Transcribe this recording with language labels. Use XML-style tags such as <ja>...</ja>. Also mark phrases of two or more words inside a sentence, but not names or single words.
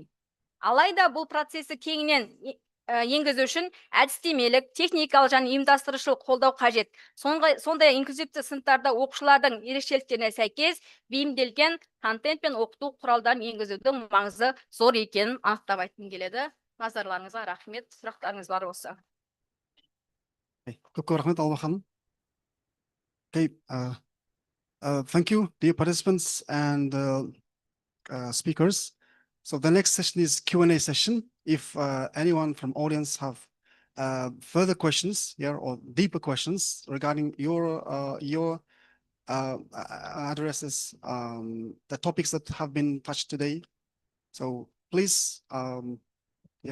<kk>Алайда бұл процесті кеңінен енгізу үшін әдістемелік, техникалық және ұйымдастырушылық қолдау қажет. Сондай инклюзивті сыныптарда оқушылардың ерекшеліктеріне сәйкес бейімделген контент пен оқыту құралдарын енгізудің маңызы зор екенін анықтап айтқым келеді. Назарларыңызға рахмет. Сұрақтарыңыз бар болса. Көп рахмет, Алма ханым.</kk> <en>Okay, thank you, dear participants and speakers. So the next session is Q&A session. If anyone from audience have further questions here or deeper questions regarding your addresses, the topics that have been touched today, so please, yeah.</en>